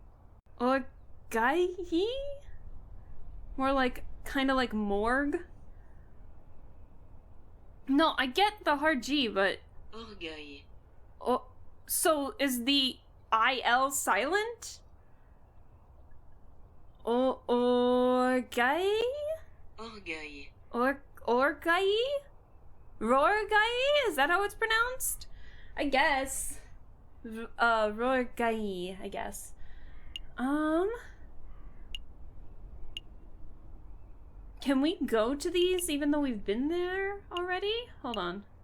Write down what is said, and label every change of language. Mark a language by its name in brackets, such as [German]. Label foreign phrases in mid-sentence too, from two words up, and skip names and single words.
[English] Orgueil? More like kind of like morgue. No, I get the hard G, but... Orgueil. Oh, so is the IL silent? Orgueil? Orgueil. Orgueil? Rorgueil? Is that how it's pronounced? I guess. Rorgueil, I guess. Can we go to these even though we've been there already? Hold on.